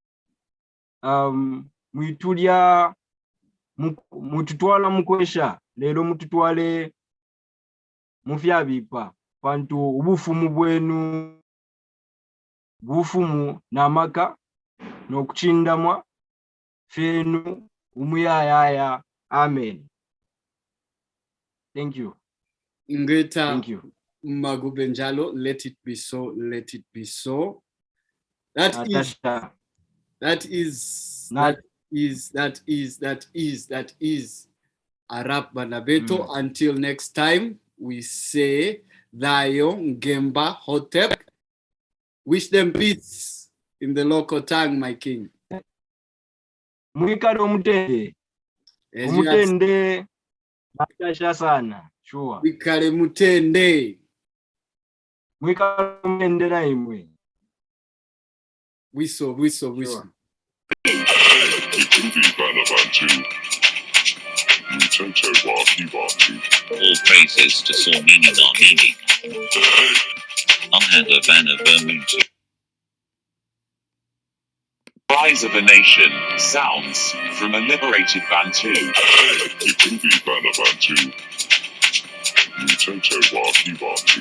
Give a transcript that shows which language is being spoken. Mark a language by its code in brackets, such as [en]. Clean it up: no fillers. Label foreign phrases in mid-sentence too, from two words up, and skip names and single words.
[bem] mwitulya mututwala mukwesha lelo mututwale mufyabipa bantu ubufumu bwenu bufumu namaka nokuchindamwa fenu umuyayaya. [en] Amen. Thank you. [bem] Ngeta [en] Thank you. Magubenjalo, let it be so, let it be so. That is a wrap, Banabeto. Until next time, we say Dayo Ngemba Hotep. Wish them peace in the local tongue, my king. [bem] Mwikale umutende. Umutende nakasha sana. Sure. Mwikale mutende. Mwikale umutende na imwe. Wiso. Yakubibanabantu. Lutoto wa kibantu. [en] All praises to Sormini Narmini. Yakubibanabantu. Rise of a nation, sounds from a liberated Bantu. [bem] Yakubibanabantu. Lutoto wa kibantu.